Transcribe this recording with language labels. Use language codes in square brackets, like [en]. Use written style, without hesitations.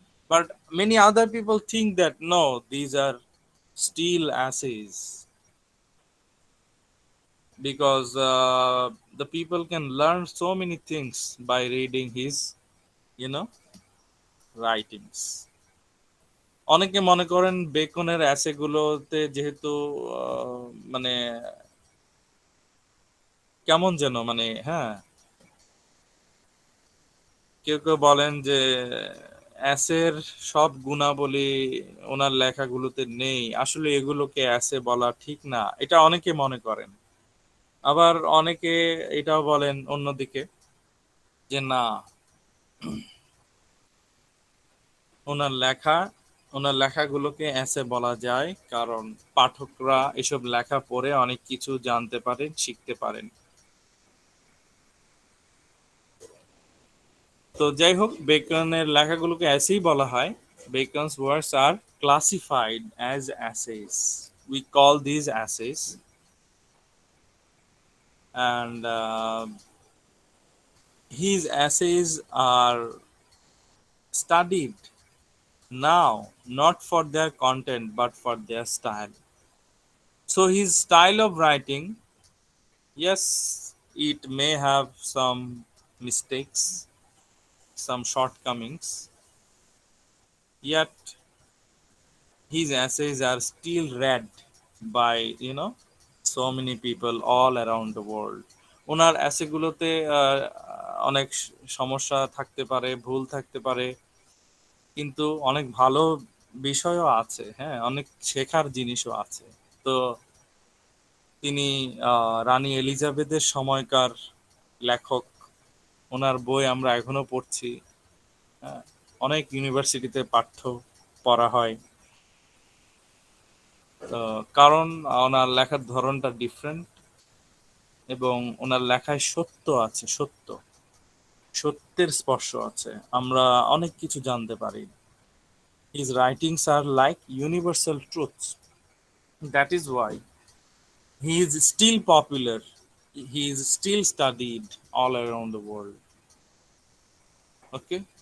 [en] But many other people think that no, these are still essays because the people can learn so many things by reading his, you know, writings. [bn] অনেকে মনে করেন বেকনের অ্যাসেগুলোতে যেহেতু মানে কেমন যেন, মানে হ্যাঁ, কেউ কেউ বলেন যে অ্যাসের সব গুণাবলী ওনার লেখাগুলোতে নেই, আসলে এগুলোকে অ্যাসে বলা ঠিক না, এটা অনেকে মনে করেন। আবার অনেকে এটাও বলেন অন্যদিকে যে না, ওনার লেখা ওনার লেখাগুলোকে এসে বলা যায়, কারণ পাঠকরা এসব লেখা পড়ে অনেক কিছু জানতে পারেন, শিখতে পারেন। তো যাই হোক, বেকনের লেখাগুলোকে এসেই বলা হয়। [en] Bacon's works are classified as essays, we call these essays, and his essays are studied now not for their content but for their style. So his style of writing, yes, it may have some mistakes, some shortcomings, yet his essays are still read by, so many people all around the world. [bn] ওনার অ্যাসেগুলোতে অনেক সমস্যা থাকতে পারে, ভুল থাকতে পারে, কিন্তু অনেক ভালো বিষয়ও আছে, হ্যাঁ, অনেক শেখার জিনিসও আছে। তো তিনি রানী এলিজাবেথের সময়কার লেখক। ওনার বই আমরা এখনো পড়ছি, হ্যাঁ, অনেক ইউনিভার্সিটিতে পাঠ্য পড়া হয়। তো কারণ ওনার লেখার ধরনটা ডিফারেন্ট এবং ওনার লেখায় সত্য আছে, সত্য। সত্যের স্পর্শ আছে, আমরা অনেক কিছু জানতে পারি। [en] His writings are like universal truths. That is why he is still popular. He is still studied all around the world. Okay?